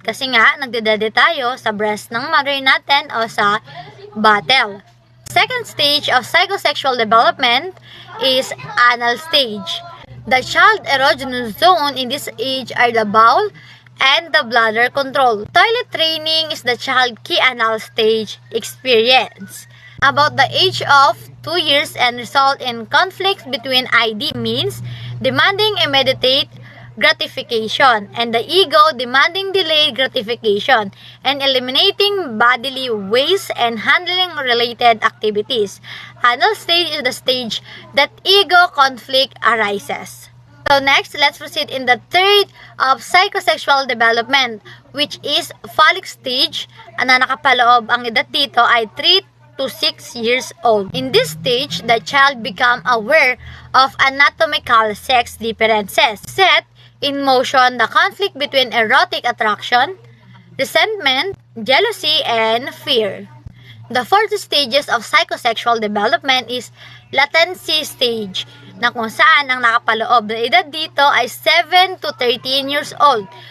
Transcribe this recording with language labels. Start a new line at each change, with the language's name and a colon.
Filipino: Kasi nga, nagdedede tayo sa breast ng mother natin o sa bottle.
English: Second stage of psychosexual development is anal stage. The child erogenous zone in this age are the bowel and the bladder control. Toilet training is the child key anal stage experience. About the age of 2 years and result in conflicts between ID means demanding immediate gratification and the ego demanding delayed gratification and eliminating bodily waste and handling related activities. Anal stage is the stage that ego conflict arises. So next, let's proceed in the third of psychosexual development, which is phallic stage.
Filipino: Ang nakapaloob ang edad dito ay 3 to 6 years old.
English: In this stage, the child become aware of anatomical sex differences. Set in motion the conflict between erotic attraction, resentment, jealousy, and fear. The fourth stages of psychosexual development is latency stage,
Filipino: na kung saan ang nakapaloob na edad dito ay 7 to 13 years old.